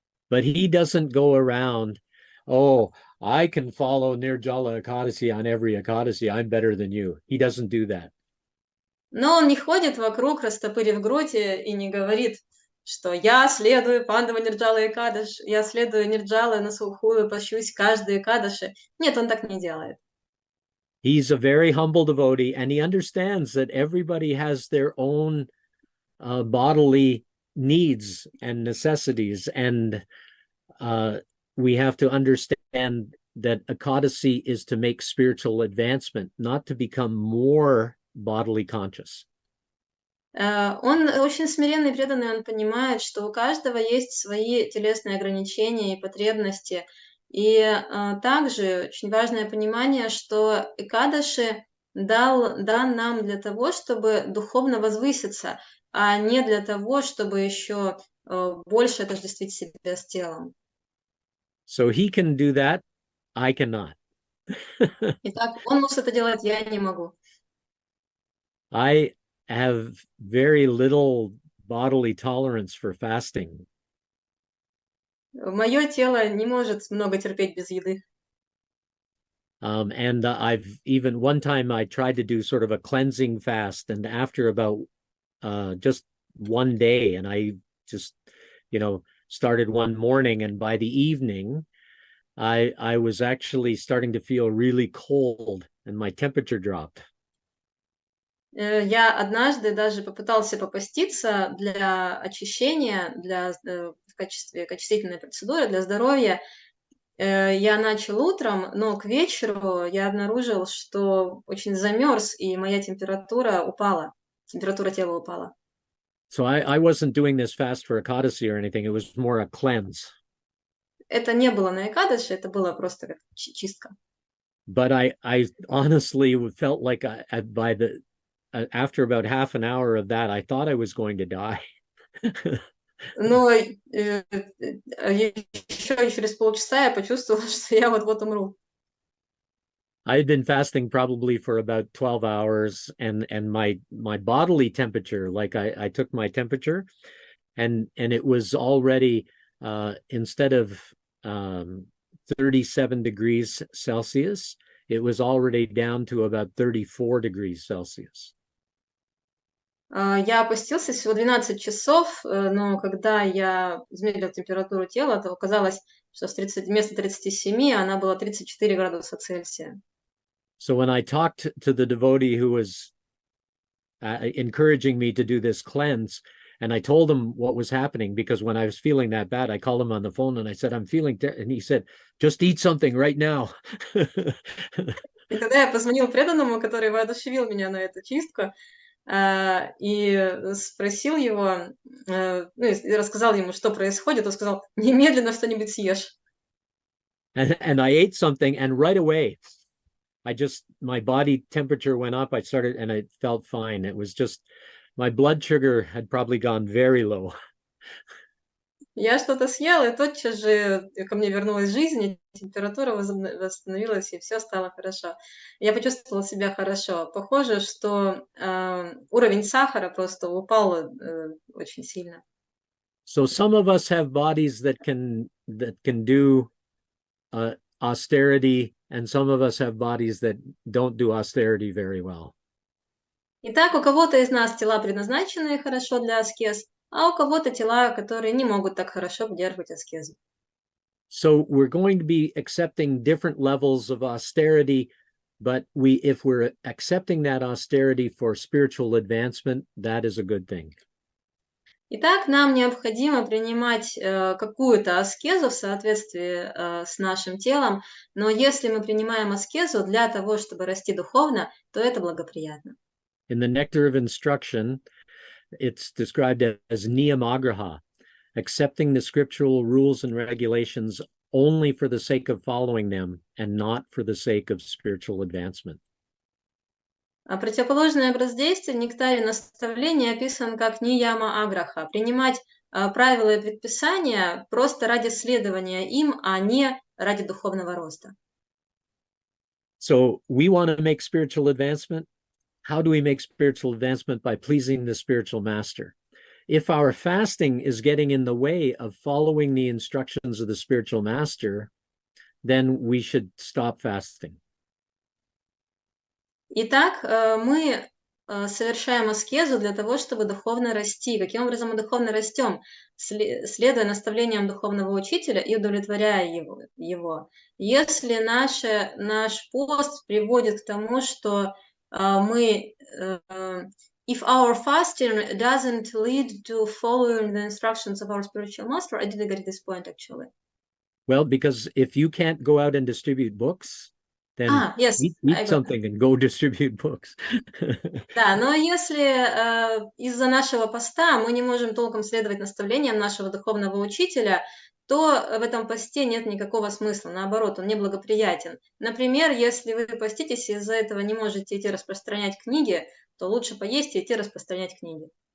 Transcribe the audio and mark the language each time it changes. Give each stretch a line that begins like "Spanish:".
English: But he doesn't go around, oh, I can follow Nirjala Ekadasi on every Ekadasi, I'm better than you. He doesn't do that.
Russian: Но он не ходит вокруг, растопырив грудь, и не говорит, что я следую Пандава Нирджала Экадаш, я следую Нирджала на сухую, пощусь каждый Экадаши. Нет, он так не делает.
English: He's a very humble devotee, and he understands that everybody has their own bodily needs and necessities, and we have to understand that Ekadasi is to make spiritual advancement, not to become more bodily conscious.
Russian: Он очень смиренный и преданный, он понимает, что у каждого есть свои телесные ограничения и потребности. И также очень важное понимание, что Экадаши дан нам для того, чтобы духовно возвыситься, а не для того, чтобы еще больше отождествить себя с телом.
English: So he can do that, I cannot.
Russian: Итак, он может это делать, я не могу.
English: I have very little bodily tolerance for fasting.
Russian: Мое тело не может много терпеть без еды.
English: And I've even one time I tried to do sort of a cleansing fast, and after about just one day, and I just, started one morning, and by the evening, I was actually starting to feel really cold, and my temperature dropped.
Russian: Я однажды даже попытался попаститься для очищения, в качестве очистительной процедуры для здоровья. Я начал утром, но к вечеру я обнаружил, что очень замерз, и моя температура упала. Температура тела упала.
English: So I wasn't doing this fast for Ekadasi or anything. It was more a cleanse.
Russian: Это не было на Экадаши, это было просто как чистка.
English: But I honestly felt like after about half an hour of that, I thought I was going to die.
Russian: Но еще через полчаса я почувствовала, что я вот-вот умру.
English: I had been fasting probably for about 12 hours, and my bodily temperature, like I took my temperature, and it was already instead of 37 degrees Celsius, it was already down to about 34 degrees Celsius.
Russian: Я опустился всего 12 часов, но когда я измерила температуру тела, то оказалось, что вместо 37 она была 34 градуса Цельсия.
English: So when I talked to the devotee who was encouraging me to do this cleanse, and I told him what was happening, because when I was feeling that bad, I called him on the phone and I said, I'm feeling, and he said, just eat something right now.
Russian: И когда я позвонил преданному, который воодушевил меня на эту чистку, и спросил его, и рассказал ему, что происходит, он сказал, немедленно что-нибудь съешь.
English: And I ate something, and right away, my body temperature went up. And I felt fine. It was just, my blood sugar had probably gone very low.
Russian: Я что-то съел, и тотчас же ко мне вернулась жизнь, и температура восстановилась, и все стало хорошо. Я почувствовала себя хорошо. Похоже, что уровень сахара просто упал очень сильно.
English: So some of us have bodies that can do austerity, and some of us have bodies that don't do austerity very well.
Russian: Итак, у кого-то из нас тела предназначены хорошо для аскез, а у кого-то тела, которые не могут так хорошо поддерживать аскезу.
English: So we're going to be accepting different levels of austerity, but if we're accepting that austerity for spiritual advancement, that is a good thing.
Russian: Итак, нам необходимо принимать какую-то аскезу в соответствии с нашим телом, но если мы принимаем аскезу для того, чтобы расти духовно, то это благоприятно.
English: In the Nectar of Instruction, it's described as niyamagraha, accepting the scriptural rules and regulations only for the sake of following them and not for the sake of spiritual advancement.
Russian: А противоположный образ действия в нектаре наставления описан как нияма аграха, принимать правила и предписания просто ради следования им, а не ради духовного роста.
English: So we want to make spiritual advancement. How do we make spiritual advancement? By pleasing the spiritual master. If our fasting is getting in the way of following the instructions of the spiritual master, then we should stop fasting.
Russian: Итак, мы совершаем аскезу для того, чтобы духовно расти. Каким образом мы духовно растем? Следуя наставлениям духовного учителя и удовлетворяя его. Если наш пост приводит к тому, что мы...
English: If our fasting doesn't lead to following the instructions of our spiritual master, I didn't get this point actually. Well, because if you can't go out and distribute books, then yes, eat something and go distribute books.
Russian: Да, но если из-за нашего поста мы не можем толком следовать наставлениям нашего духовного учителя, то в этом посте нет никакого смысла, наоборот, он неблагоприятен. Например, если вы поститесь и из-за этого не можете идти распространять книги, то лучше поесть и идти распространять книги.